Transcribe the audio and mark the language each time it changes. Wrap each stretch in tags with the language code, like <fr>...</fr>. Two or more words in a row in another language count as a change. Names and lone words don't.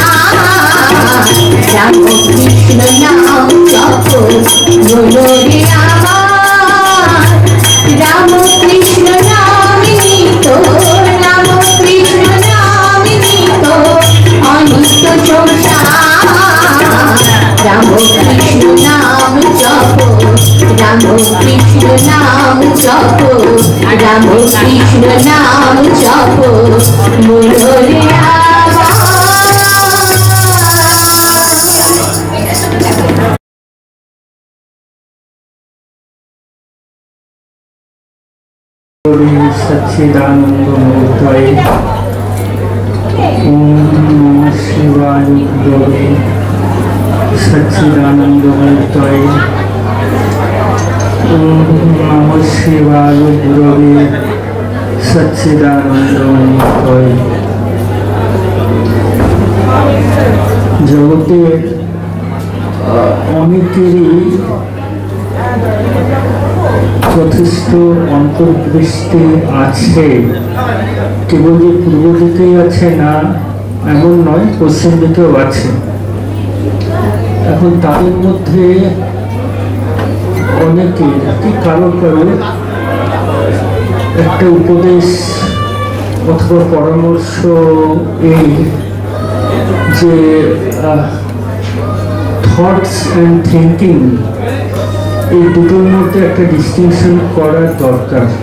<bn>রাম কৃষ্ণ নাম জপ বলো রে আমার, রাম কৃষ্ণ নাম নিত, রাম কৃষ্ণ নাম নিত অনিত্য সংসার, রাম কৃষ্ণ নাম জপ, রাম কৃষ্ণ নাম জপ, রাম কৃষ্ণ নাম জপ বলো রে আমার।</bn> <sa>सच्चिदानंदमूर्तये ओम नमः शिवाय गुरवे सच्चिदानंदमूर्तये ओम नमः शिवाय गुरवे सच्चिदानंदमूर्तये।</sa> <bn>जगते অনেকেরই যথেষ্ট অন্তর্দৃষ্টি আছে, কেবল যে পূর্ব দিকেই আছে না এমন নয়, পশ্চিম দিকেও আছে। এখন তাদের মধ্যে অনেকে কি কারো কারো একটা উপদেশ অথবা পরামর্শ এই যে</bn> <en>thoughts and thinking</en> <bn>এই দুটোর মধ্যে একটা ডিস্টিংশন করার দরকার।</bn>